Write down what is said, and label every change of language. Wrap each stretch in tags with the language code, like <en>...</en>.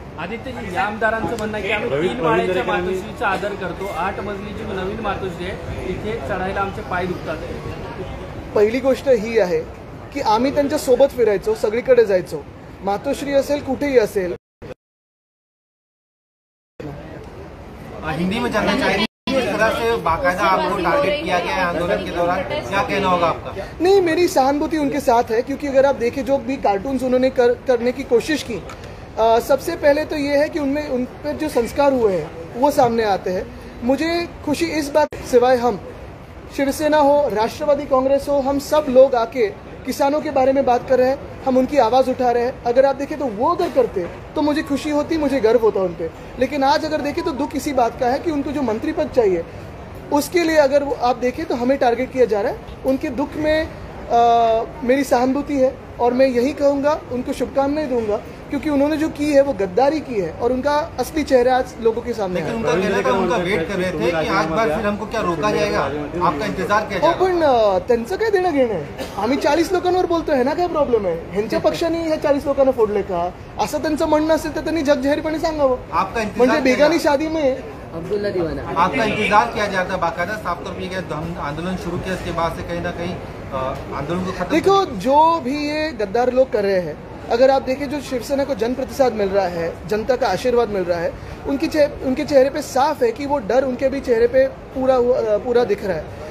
<mr>आदित्यजी, या आमदारांचं म्हणणं आहे की आम्ही 3 माळ्याच्या मातोश्रीचा आदर करतो, 8 मजलीची नवीन मातोश्री आहे, इथे चढायला आमचे पाय दुखतात. पहिली गोष्ट ही आहे की आम्ही त्यांच्या सोबत फिरायचो, सगळीकडे जायचो, मातोश्री असेल कुठेही असेल.</mr> <hi>हिंदी में जानना चाहेंगे किस तरह से बाकायदा आपको टारगेट किया गया है आंदोलन के दौरान, क्या कहना होगा आपका? नहीं, मेरी सहानुभूति उनके साथ है, क्योंकि अगर आप देखें जो भी कार्टून्स उन्होंने करने की कोशिश की, सबसे पहले तो ये है कि उन पर जो संस्कार हुए हैं वो सामने आते हैं. मुझे खुशी इस बात, सिवाय हम शिवसेना हो, राष्ट्रवादी कांग्रेस हो, हम सब लोग आके किसानों के बारे में बात कर रहे हैं, हम उनकी आवाज़ उठा रहे हैं. अगर आप देखें तो वो अगर करते तो मुझे खुशी होती, मुझे गर्व होता उन पर. लेकिन आज अगर देखें तो दुख इसी बात का है कि उनको जो मंत्री पद चाहिए उसके लिए अगर आप देखें तो हमें टारगेट किया जा रहा है. उनके दुख में मेरी सहानुभूति है और मैं यही कहूँगा, उनको शुभकामनाएं दूंगा, क्योंकि उन्होंने जो की है वो गद्दारी की है और उनका असली चेहरा आज लोगों के सामने है. उनका कहना था, उनका वेट कर रहे थे कि आज बार फिर हमको क्या रोका जाएगा, आपका इंतजार किया जाएगा.</hi> <mr>पण त्यांचं काय देणं घेणं आहे. आम्ही 40 लोकांवर बोलतोय ना, काय प्रॉब्लेम आहे. ह्यांच्या पक्षाने ह्या 40 लोकांना फोडले का, असं त्यांचं म्हणणं असेल तर त्यांनी जगजाहीरपणे सांगावं.</mr> <hi>म्हणजे बेगानी शादी में अब्दुल्ला दीवाना, आपका इंतजार किया जाता, बाकायदा साफ तौर पर आंदोलन शुरू किया, इसके बाद से कहीं ना कहीं आंदोलन को खत्म. देखो, जो भी ये गद्दार लोग कर रहे हैं, अगर आप देखें जो शिवसेना को जन प्रतिसाद मिल रहा है, जनता का आशीर्वाद मिल रहा है, उनके चेहरे पे साफ है कि वो डर उनके भी चेहरे पे पूरा दिख रहा है.</hi>